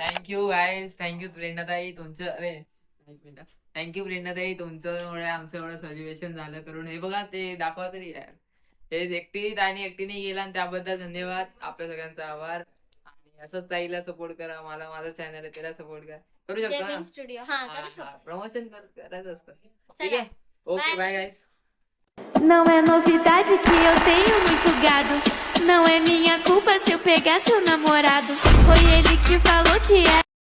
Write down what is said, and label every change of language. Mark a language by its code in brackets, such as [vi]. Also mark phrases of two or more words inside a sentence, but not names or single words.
[en] thank you guys, [mr] थँक्यू प्रेरणाताई तुमचं, थँक्यू प्रेरणाताई तुमच्यामुळे आमचं एवढं सेलिब्रेशन झालं करून। हे बघा, ते दाखवा तरी यार, हे एकटीत आणि एकटीने गेला, आणि त्याबद्दल धन्यवाद, आपल्या सगळ्यांचा आभार। आणि असंच ताईला सपोर्ट करा, मला माझं चॅनल आहे त्याला सपोर्ट करा, करू शकतो ना स्टुडिओ, हा करू शकतो, प्रमोशन करायचं असतं, ठीक आहे? [en] okay, bye guys. [pt] Não é novidade que eu tenho muito gado. Não é minha culpa se eu pegar seu namorado. Foi ele que falou que é.